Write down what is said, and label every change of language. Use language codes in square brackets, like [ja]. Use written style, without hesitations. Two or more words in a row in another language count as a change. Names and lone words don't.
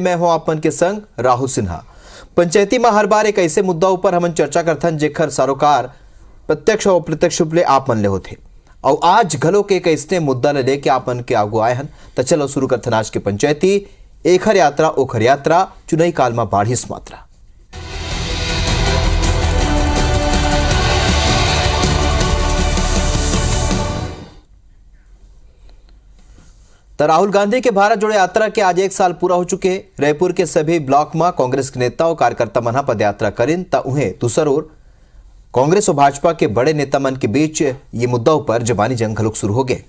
[hne] मैं हूं आप मन के संग राहुल सिन्हा। पंचायती में हर बार एक ऐसे मुद्दा ऊपर हमन चर्चा करथन जेखर सरोकार प्रत्यक्ष और अप्रत्यक्ष रूप ले आप मन ले होथे और आज घलो के एक ऐसे मुद्दा ले लेके आप मन के आगू आए हन। तो चलो शुरू करथन आज के पंचायती एखर यात्रा ओखर यात्रा चुनाई काल में बाढ़िस मात्रा। तो राहुल गांधी के भारत जोड़ो यात्रा के आज एक साल पूरा हो चुके। रायपुर के सभी ब्लॉक में कांग्रेस के नेता और कार्यकर्ता मन पद यात्रा करें तो उन्हें दूसर ओर कांग्रेस और भाजपा के बड़े नेता मन के बीच ये मुद्दा पर जबानी जंग घलोक शुरू हो गए।